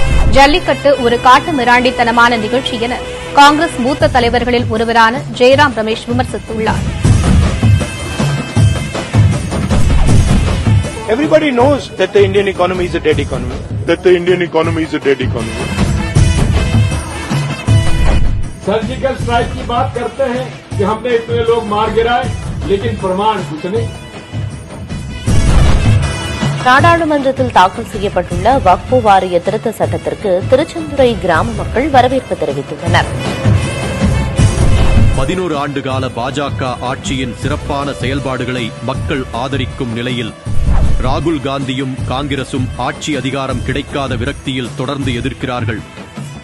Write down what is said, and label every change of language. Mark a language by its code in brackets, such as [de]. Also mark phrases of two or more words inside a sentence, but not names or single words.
[ta] ஜல்லிக்கட்டு ஒரு காட்டு மிராண்டித்தனமான நிகழ்ச்சி என காங்கிரஸ் மூத்த தலைவர்களில் ஒருவரான ஜெயராம் ரமேஷ் விமர்சித்துள்ளார். [en] Everybody knows that the Indian economy is a dead economy. surgical strike [hi] की बात करते हैं कि हमने इतने लोग मार गिराए, लेकिन प्रमाण कुछ नहीं. [ta] நாடாளுமன்றத்தில் தாக்கல் செய்யப்பட்டுள்ள வக்ஃபு வாரிய திருத்த சட்டத்திற்கு திருச்செந்துறை கிராம மக்கள் வரவேற்பு தெரிவித்துள்ளனர். 11 ஆண்டுகால பாஜக ஆட்சியின் சிறப்பான செயல்பாடுகளை மக்கள் ஆதரிக்கும் நிலையில் ராகுல் காந்தியும் காங்கிரசும் ஆட்சி அதிகாரம் கிடைக்காத விரக்தியில் தொடர்ந்து எதிர்க்கிறார்கள்.